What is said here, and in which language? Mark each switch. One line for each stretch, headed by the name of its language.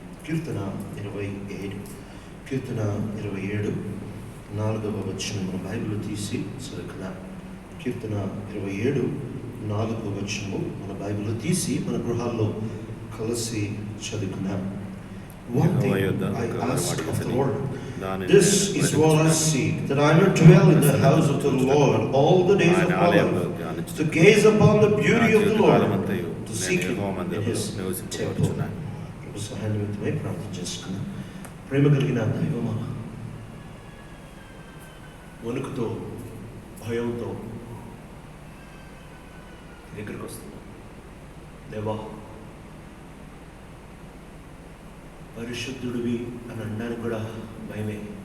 Telugu: కీర్తన 27 4వ వచనం మన బైబిల్ తీసి చదువుకుందాం. కీర్తన 27 4వ వచనము మన బైబిల్ తీసి మన గృహాల్లో కలిసి చదువుకుందాం.
English: One thing I ask of the Lord, this is what I seek, that I may dwell in the house of the Lord all the days of my life, to gaze upon the beauty of the Lord, to seek Him in His temple.
Telugu: ప్రభు సహాయం నిమిత్తమై ప్రార్థన చేసుకున్నాం. ప్రేమ కలిగిన దైవమా, వణుకుతో భయంతో దగ్గరికి వస్తున్నాం. దేవా, పరిశుద్ధుడివి అని అనడానికి కూడా భయమే.